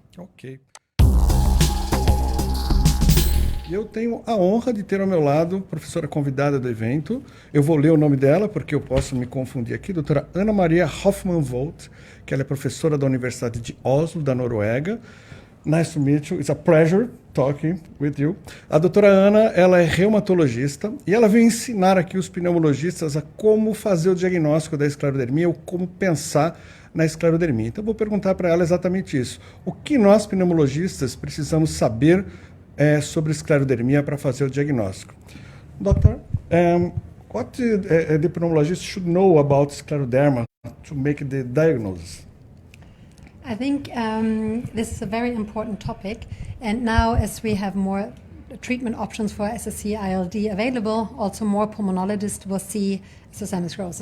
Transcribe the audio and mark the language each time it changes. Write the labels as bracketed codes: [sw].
[pt] Ok. Eu tenho a honra de ter ao meu lado a professora convidada do evento. Eu vou ler o nome dela, porque eu posso me confundir aqui. Doutora Ana Maria Hoffmann-Volt, que ela é professora da Universidade de Oslo, da Noruega. [en] Nice to meet you. It's a pleasure talking with you. [pt] A doutora Ana, ela é reumatologista e ela vem ensinar aqui os pneumologistas a como fazer o diagnóstico da esclerodermia ou como pensar na esclerodermia. Então, eu vou perguntar para ela exatamente isso. O que nós, pneumologistas, precisamos saber sobre esclerodermia para fazer o diagnóstico? [en] Doctor, what the pneumologist should know about scleroderma to make the diagnosis? I think this is a very important topic, and now as we have more treatment options for SSc-ILD available, also more pulmonologists will see systemic sclerosis.